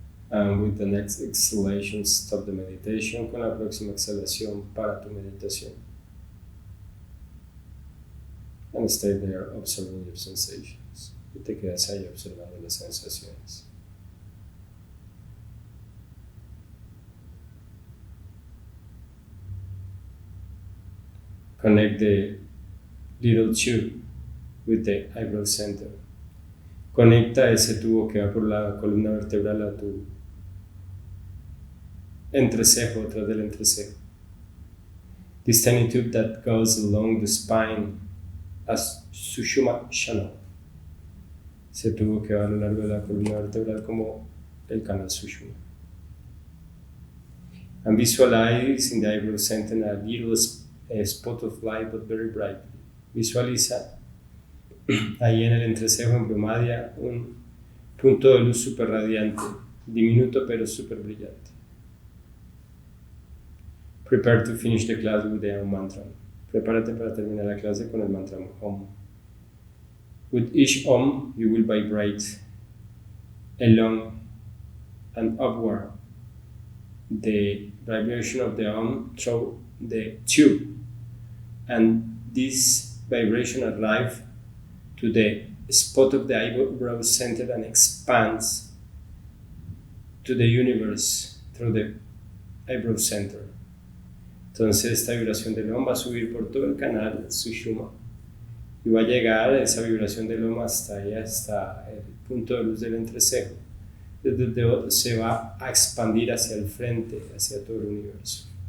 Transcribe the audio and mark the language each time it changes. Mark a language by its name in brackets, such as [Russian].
[English] And with the next exhalation, stop the meditation. [Spanish] Con la próxima exhalación, para tu meditación. [English] And stay there observing your sensations. [Spanish] Y te quedas ahí observando las sensaciones. [English] Connect the little tube with the eyebrow center. [Spanish] Conecta ese tubo que va por la columna vertebral a tu entrecejo, atrás del entrecejo. [English] This tiny tube that goes along the spine as Sushumna channel. [Spanish] Ese tubo que va a lo largo de la columna vertebral como el canal Sushumna. [English] And visualize in the eyebrow center a little spot of light, but very brightly. [Spanish] Visualiza ahí en el entrecejo, en Brumadia, un punto de luz súper radiante, diminuto pero súper brillante. [English] Prepare to finish the class with the Om mantra. [Spanish] Prepárate para terminar la clase con el mantra Om. [English] With each Om, you will vibrate along and upward the vibration of the Om through the tube. And this vibration arrives to the spot of the eyebrow center and expands to the universe through the eyebrow center. [Spanish] Entonces esta vibración del Om va a subir por todo el canal Sushumna y va a llegar esa vibración del Om hasta ahí, hasta el punto de luz del entrecejo, desde donde se va a expandir hacia el frente, hacia todo el universo.